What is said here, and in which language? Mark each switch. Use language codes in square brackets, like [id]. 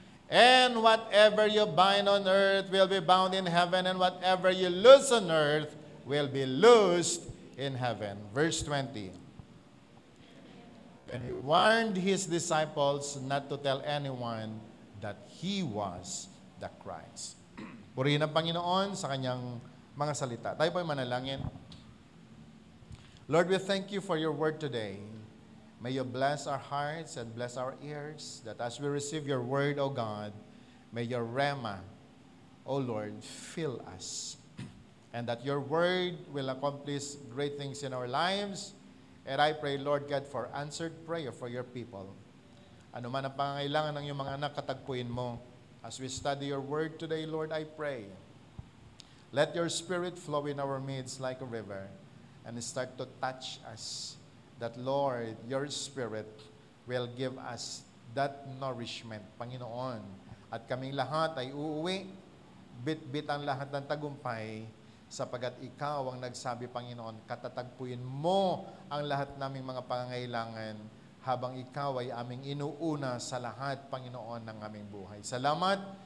[en] And whatever you bind on earth will be bound in heaven, and whatever you loose on earth will be loosed in heaven. Verse 20. And he warned his disciples not to tell anyone that he was the Christ. [tl] Purihin ang Panginoon sa kanyang mga salita. Tayo po'y manalangin. [en] Lord, we thank you for your word today. May you bless our hearts and bless our ears, that as we receive your word, O God, may your rhema, O Lord, fill us. And that your word will accomplish great things in our lives. And I pray, Lord God, for answered prayer for your people. [tl] Ano man ang pangangailangan ng iyong mga anak, katagpuin mo. [en] As we study your word today, Lord, I pray, let your spirit flow in our midst like a river and start to touch us. That, Lord, your Spirit will give us that nourishment, Panginoon. [tl] At kaming lahat ay uuwi, bit-bit ang lahat ng tagumpay, sapagat ikaw ang nagsabi, Panginoon, katatagpuin mo ang lahat naming mga pangangailangan habang ikaw ay aming inuuna sa lahat, Panginoon, ng aming buhay. Salamat.